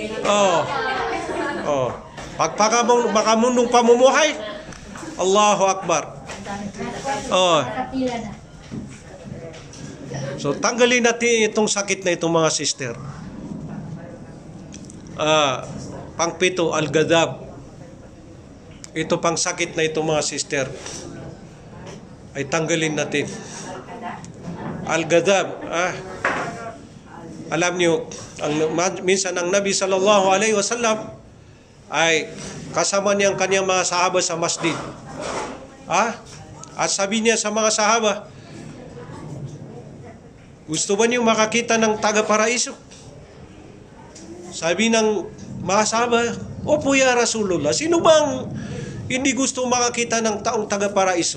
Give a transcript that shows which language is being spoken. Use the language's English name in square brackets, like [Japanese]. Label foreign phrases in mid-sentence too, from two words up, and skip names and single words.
[Filipino] Oh. Oh. Makamundong pamumuhay, [Arabic] الله أكبر. [Filipino] Oh. So tanggalin natin itong sakit na itong mga sister. Pangpito, al-ghadab. Ito pang sakit na itong mga sister ay tanggalin natin. Al-ghadab. Alam niyo, minsan ang Nabi [Arabic] صلى الله عليه وسلم [Filipino] ay kasama niya ang kanyang mga sahaba sa masjid. At sabi niya sa mga sahaba, gusto ba niyo makakita ng taga-paraiso? Sabi ng mga sahaba, opo [Arabic] يا رسول الله, [Filipino] sino bang hindi gusto makakita ng taong taga-paraiso?